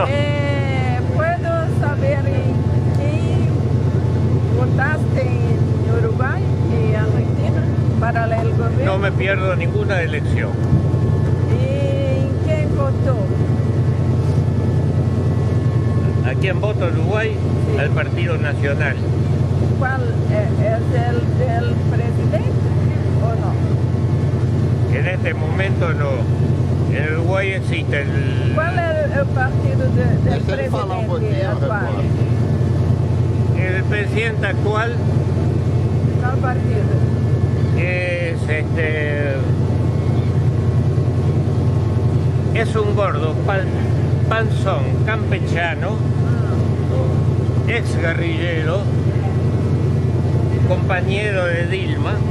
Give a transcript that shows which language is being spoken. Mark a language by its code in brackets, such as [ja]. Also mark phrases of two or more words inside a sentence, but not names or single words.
[es] Puedo saber [pt] em quem votaste em Uruguai e Argentina para o governo? [es] No me pierdo ninguna elección. [pt] E em quem votou? [es] ¿A quién voto en Uruguay? Sí. Al Partido Nacional. [pt] Qual é del presidente ou não? [es] En este momento no. En Uruguay existe el... [pt] Qual é o partido del Deixa ele falar um pouquinho, presidente atual? repórter. [es] El presidente actual [pt] Qual partido? [es] es es un gordo panzón campechano, ex guerrillero, compañero de Dilma,